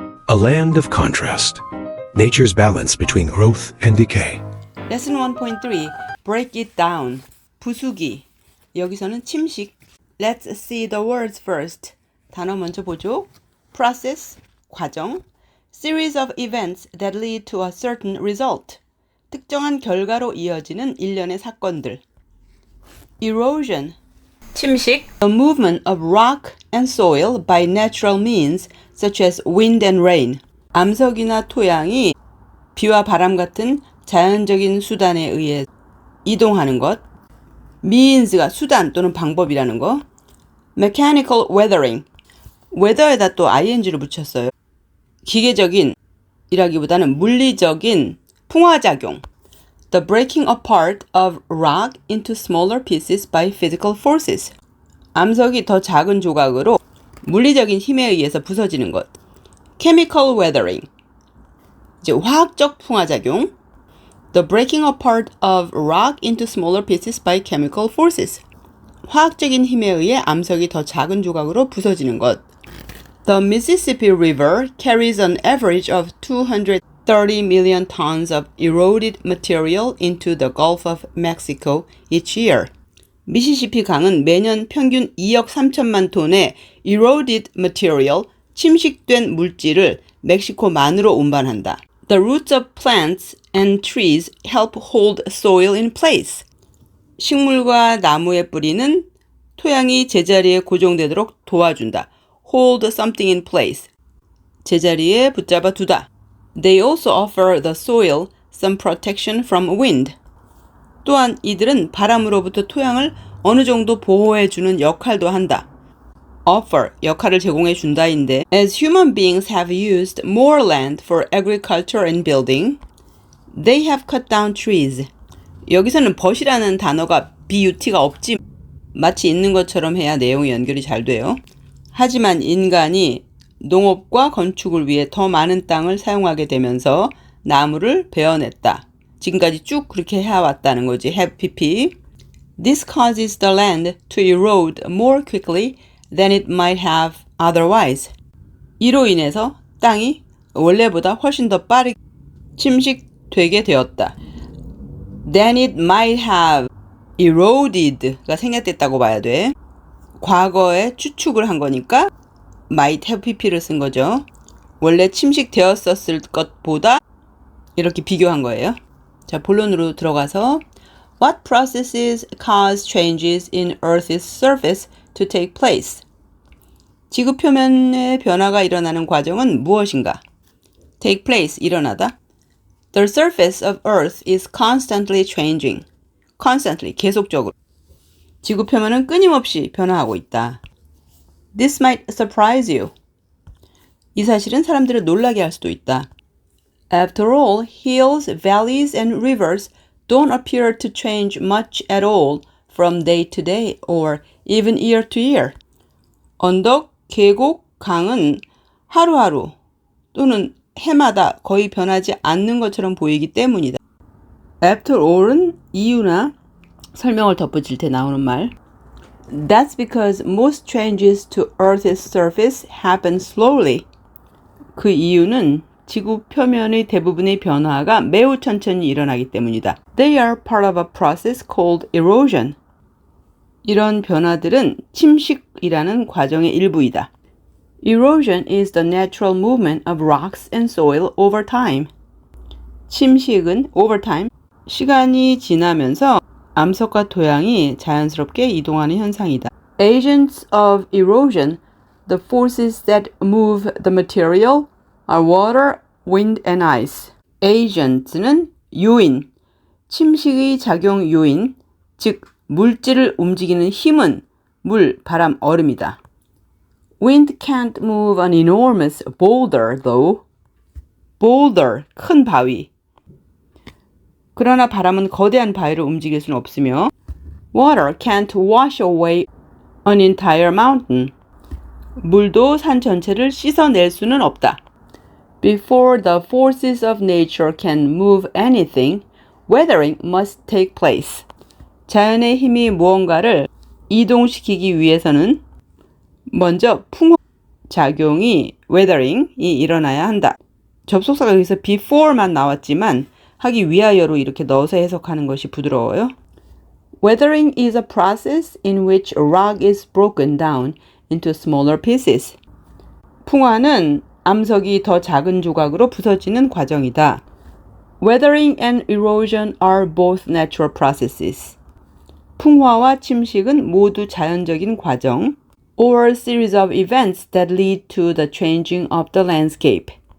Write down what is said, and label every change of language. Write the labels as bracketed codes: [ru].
[en] A land of contrast. Nature's balance between growth and decay. Lesson 1.3 Break it down. 부수기. [ko] 여기서는 침식. [en] Let's see the words first. [ko] 단어 먼저 보죠. Process, 과정. [en] Series of events that lead to a certain result. [ko] 특정한 결과로 이어지는 일련의 사건들. [en] Erosion, 침식. The movement of rock and soil by natural means such as wind and rain. [ko] 암석이나 토양이 비와 바람 같은 자연적인 수단에 의해 이동하는 것. means가 수단 또는 방법이라는 거. [en] Mechanical weathering. [ko] weather에다 또 ing를 붙였어요. 기계적인 이라기보다는 물리적인 풍화작용. [en] The breaking apart of rock into smaller pieces by physical forces. [ko] 암석이 더 작은 조각으로 물리적인 힘에 의해서 부서지는 것. Chemical weathering. 이제 화학적 풍화작용. [en] The breaking apart of rock into smaller pieces by chemical forces. [ko] 화학적인 힘에 의해 암석이 더 작은 조각으로 부서지는 것. [en] The Mississippi River carries an average of 230 million tons of eroded material into the Gulf of Mexico each year. [ko] 미시시피 강은 매년 평균 2억 3천만 톤의 eroded material, 침식된 물질을 멕시코만으로 운반한다. [en] The roots of plants and trees help hold soil in place. [ko] 식물과 나무의 뿌리는 토양이 제자리에 고정되도록 도와준다. [en] Hold something in place. [ko] 제자리에 붙잡아 두다. [en] They also offer the soil some protection from wind. [ko] 또한 이들은 바람으로부터 토양을 어느 정도 보호해 주는 역할도 한다. [en] Offer, [ko] 역할을 제공해 준다인데 [en] As human beings have used more land for agriculture and building, they have cut down trees. [ko] 여기서는 but이라는 단어가 BUT가 없지 마치 있는 것처럼 해야 내용이 연결이 잘 돼요. 하지만 인간이 농업과 건축을 위해 더 많은 땅을 사용하게 되면서 나무를 베어냈다. 지금까지 쭉 그렇게 해왔다는 거지. [en] have pp. This causes the land to erode more quickly than it might have otherwise. [ko] 이로 인해서 땅이 원래보다 훨씬 더 빠르게 침식되게 되었다. [en] Than it might have eroded [ko] 가 생략됐다고 봐야 돼. 과거에 추측을 한 거니까 might have pp를 쓴 거죠. 원래 침식되었었을 것보다 이렇게 비교한 거예요. 자, 본론으로 들어가서 [en] What processes cause changes in Earth's surface to take place? [ko] 지구 표면의 변화가 일어나는 과정은 무엇인가? [en] Take place, 일어나다. The surface of Earth is constantly changing. Constantly, 계속적으로. [ko] 지구 표면은 끊임없이 변화하고 있다. [en] This might surprise you. [ko] 이 사실은 사람들을 놀라게 할 수도 있다. [en] After all, hills, valleys, and rivers don't appear to change much at all from day to day or even year to year. [ko] 언덕, 계곡, 강은 하루하루 또는 해마다 거의 변하지 않는 것처럼 보이기 때문이다. After all은 이유나 설명을 덧붙일 때 나오는 말. [en] That's because most changes to Earth's surface happen slowly. [ko] 그 이유는 지구 표면의 대부분의 변화가 매우 천천히 일어나기 때문이다. [en] They are part of a process called erosion. [ko] 이런 변화들은 침식이라는 과정의 일부이다. [en] Erosion is the natural movement of rocks and soil over time. [ko] 침식은 over time, 시간이 지나면서 암석과 토양이 자연스럽게 이동하는 현상이다. [en] Agents of erosion, the forces that move the material, are water, wind, and ice. [ko] Agents는 요인, 침식의 작용 요인, 즉 물질을 움직이는 힘은 물, 바람, 얼음이다. [en] Wind can't move an enormous boulder, though. [ko] Boulder, 큰 바위. 그러나 바람은 거대한 바위를 움직일 수는 없으며 [en] Water can't wash away an entire mountain. [ko] 물도 산 전체를 씻어낼 수는 없다. [en] Before the forces of nature can move anything, weathering must take place. [ko] 자연의 힘이 무언가를 이동시키기 위해서는 먼저 풍화 작용이 weathering이 일어나야 한다. 접속사가 여기서 before만 나왔지만 하기 위하여로 이렇게 넣어서 해석하는 것이 부드러워요. [en] Weathering is a process in which a rock is broken down into smaller pieces. [ko] 풍화는 암석이 더 작은 조각으로 부서지는 과정이다. [en] Weathering and erosion are both natural processes. [ko] 풍화와 침식은 모두 자연적인 과정, [en] or series of events that lead to the changing of the landscape.